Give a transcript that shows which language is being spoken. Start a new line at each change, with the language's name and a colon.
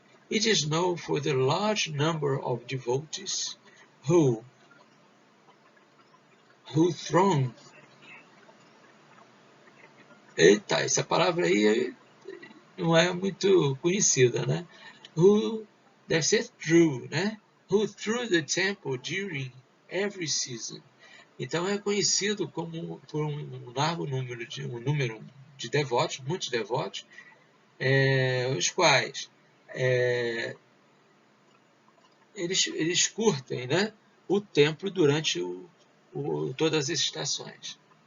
English: It is known for the large number of devotees who throng.
Portuguese: Eita, essa palavra aí não é muito conhecida, né? Who deve ser through, né?
English: Who through the temple during every season.
Portuguese: Então é conhecido por um largo número de devotos, muitos devotos, os quais eles curtem, né, o templo durante todas as estações.